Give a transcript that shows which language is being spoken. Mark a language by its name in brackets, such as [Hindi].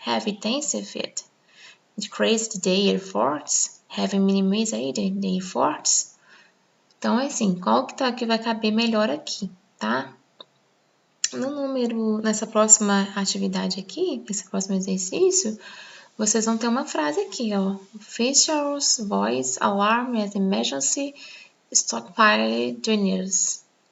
[English] Have intensified, decreased the efforts, have minimized the efforts. [Portuguese] Então, assim, qual que vai caber melhor aqui, tá? Nessa próxima atividade aqui, nesse próximo exercício, vocês vão ter uma frase aqui, ó. [English] Officials voice alarm as emergency stockpile dwindles.